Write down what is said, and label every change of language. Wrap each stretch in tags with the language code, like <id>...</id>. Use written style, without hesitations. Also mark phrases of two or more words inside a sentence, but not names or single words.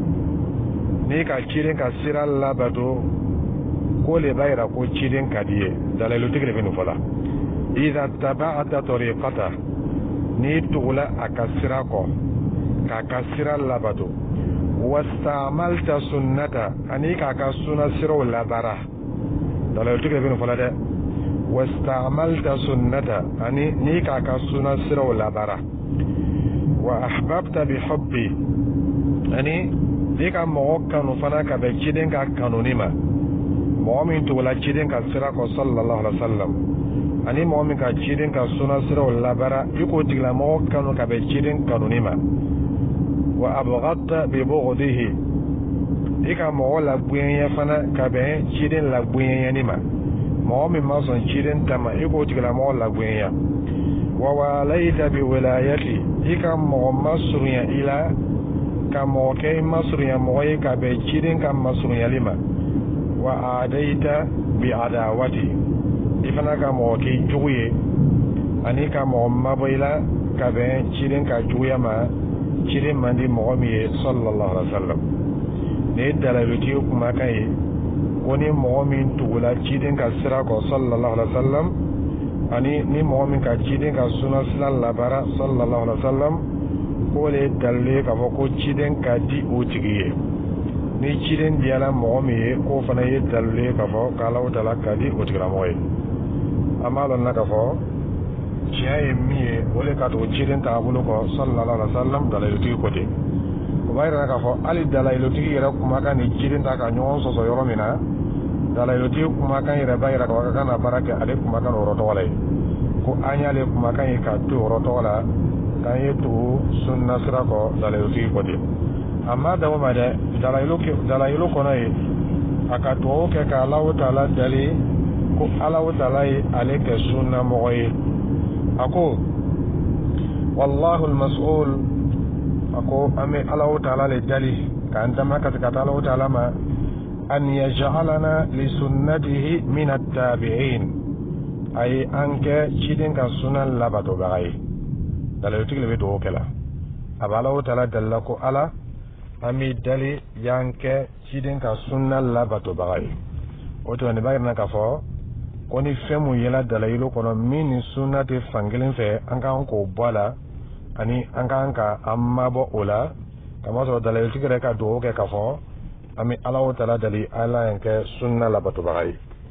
<bm>n'i ka ciden ka sira labato ko le b'a yira ko ciden ka di ye dalilotigi de bɛ nin fɔ la</bm> <ar>إذا تبعت طريقته</ar> <bm>n'i tugula a ka sira kɔ k'a ka sira labato</bm> <ar>واستعملت سنته</ar> <bm>ani k'a ka sunna siraw labara dalilotigi de bɛ nin fɔ la dɛ</bm> <ar>واستعملت سنته</ar> <bm>ani n'i k'a ka sunna siraw labara</bm> <ar>وأحببت بحبه</ar> <bm>ani n'i ka mɔgɔ kanu fana ka bɛn ciden ka kanuni ma mɔgɔ min tugula ciden ka sira kɔ</bm> <ar>صلى الله عليه وسلم</ar> <bm>ani mɔgɔ min ka ciden ka sunna siraw labara i k'o tigilamɔgɔ kanu ka bɛn ciden kanuni ma</bm> <ar>وأبغضت ببغضه</ar> <bm>i ka mɔgɔ labuɲɛɲɛ fana ka bɛn ciden labuɲɛɲɛni ma mɔgɔ min ma sɔn ciden ta ma i k'o tigilamɔgɔ labuɲɛɲɛ</bm> <ar>وواليت بولايته</ar> <bm>i ka mɔgɔ masurunya i la ka mɔgɔ kɛ i masurunya mɔgɔ ye ka bɛn ciden ka masurunyali ma</bm> <ar>وعاديت بعداوته</ar> <bm>i fana ka mɔgɔ k'i jugu ye ani ka mɔgɔ mabɔ i la ka bɛn ciden ka juguya ma ciden man di mɔgɔ min ye</bm> <ar>صلى الله عليه وسلم</ar> <bm>ni dalalutigi kumakan ye ko ni mɔgɔ min tugula ciden ka sira kɔ</bm> <ar>صلى الله عليه وسلم</ar> <bm>ani ni mɔgɔ min ka ciden ka sunna sira labara sallallahu</bm> <ar>عليه وسلم</ar> <bm>ko le dalile k'a fɔ ko ciden ka di o tigi ye ni ciden diyala mɔgɔ min ye k'o fana ye dalile k'a fɔ k'Alahu Taala ka di o tigilamɔgɔ ye an b'a lɔn na k'a fɔ tiɲɛ ye min ye o le ka tugu ciden taabolo kɔ</bm> <ar>صلى الله عليه وسلم</ar> <bm>dalalutigi ko ten o b'a yira k'a fɔ hali dalalutigi yɛrɛ kumakan ni ciden ta ka ɲɔgɔn sɔsɔ yɔrɔ min na dalalutigi kumakan yɛrɛ b'a yira k'a fɔ ka kan na baara kɛ ale kumakan yɔrɔ tɔgɔ la ye ko an y'ale kumakan ye ka to yɔrɔ tɔgɔ la k'an ye tugu sunna sira kɔ dalalutigi ko ten a ma dawo ma dɛ dalayilu kɔnɔ ye a ka dugawu kɛ ka Alahu Taala dali ko Alahu Taala ye ale kɛ sunna mɔgɔ ye a ko</bm> <ar>والله المسؤول</ar> <bm>a ko an bɛ Alahu Taala le dali k'an dama ka taa Alahu Taala ma</bm> <ar>أن يجعلنا لسنته من التابعين</ar> <bm>a ye an kɛ ciden ka sunna labatobaga ye dalalutigi le bɛ dugawu kɛ la a bɛ Alahu Taala dalila ko Ala an bɛ dali y'an kɛ ciden ka sunna labatobaga ye o tuma nin b'a yira k'a fɔ ko ni fɛn mun yela dalayilu kɔnɔ min ni sunna tɛ fankelen fɛ an k'an k'o bɔ a la ani an k'an ka an mabɔ o la kamasɔrɔ dalayilutigi yɛrɛ ka dugawu kɛ k'a fɔ an bɛ Alahu Taala dali Ala y'an kɛ sunna labatobaga ye</bm>